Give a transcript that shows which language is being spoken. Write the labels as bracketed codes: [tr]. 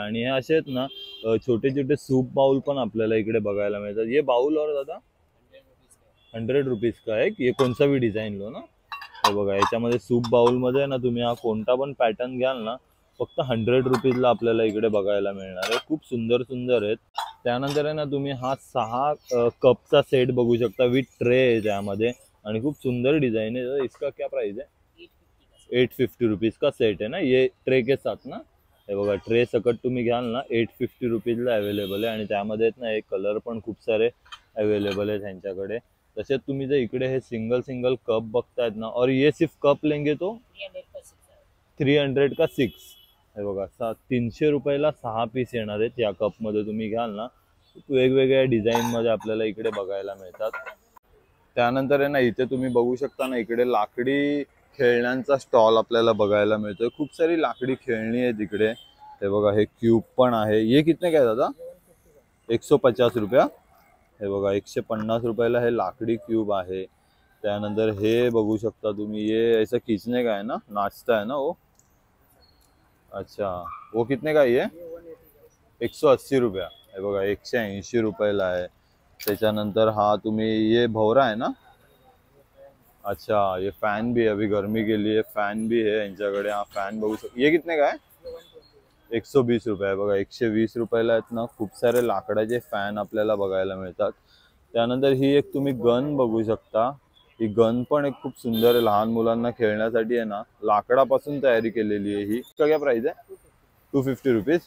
[mr] आणि हे असे आहेत ना छोटे छोटे सूप बाउल पण आपल्याला इकडे बघायला मिळतात। [hi] ये बाउल और दादा 100 रुपीज का है, ये कौन सा भी डिझाईन लो ना। [mr] हे बघा याच्यामध्ये सूप बाउल मध्ये ना तुम्ही हा कोणता पण पॅटर्न घ्याल ना फक्त 100 रुपीजला आपल्याला इकडे बघायला मिळणार आहे। खूप सुंदर सुंदर आहेत। त्यानंतर आहे ना तुम्ही हा 6 कपचा सेट बघू शकता विथ ट्रे आहे त्यामध्ये, आणि [hi] खूप सुंदर डिजाइन है। इसका क्या प्राइस है? 850 रुपीज का सेट है ना, ये ट्रे के साथ ना। [mr] हे बघा ट्रे सकट तुम्ही घ्याल ना 850 रुपीजला अवेलेबल आहे, आणि त्यामध्ये ना एक कलर पण खूप सारे अवेलेबल आहेत त्यांच्याकडे। तसेच तुम्ही जर इकडे हे सिंगल सिंगल कप बघतायत ना, [hi] और ये सिर्फ कप लेंगे तो 300 का 6। [mr] हे बघा 300 रुपयाला 6 पीस येणार आहेत या कप मध्ये तुम्ही घ्याल ना। वेगवेगळ्या डिझाईन मध्ये आपल्याला इकडे बघायला मिळतात। त्यानंतर आहे ना इथे तुम्ही बघू शकता ना इकडे लाकडी खेळण्यांचा स्टॉल आपल्याला बघायला मिळतोय। खूप सारी लाकडी खेळणी आहेत इकडे। हे बघा हे क्यूब पण आहे, [hi] ये कितने [mr] काय दादा? 150 रुपया। हे बघा 150 रुपयाला हे लाकडी क्यूब आहे। त्यानंतर हे बघू शकता तुम्ही, [hi] ये ऐसा खींचने का है ना, नाचता है ना वो। अच्छा वो कितने का ये? 180 रुपया। [mr] हे बघा 180 रुपयाला आहे। त्याच्यानंतर हा तुम्ही [hi] ये भवरा है ना। अच्छा ये फैन भी है, अभी गर्मी के लिए फैन भी है यांच्याकडे। [mr] हा फैन बघू शकता, [hi] ये कितने का है? [mr] 120 रुपये। बघा 120 रुपयाला आहेत ना खूप सारे लाकडाचे फॅन आपल्याला बघायला मिळतात। त्यानंतर ही एक तुम्ही गन बघू शकता, ही गन पण एक खूप सुंदर आहे, लहान मुलांना खेळण्यासाठी आहे ना, लाकडापासून तयारी केलेली आहे ही। [hi] इसका क्या प्राइस है? [mr] 250 रुपीज.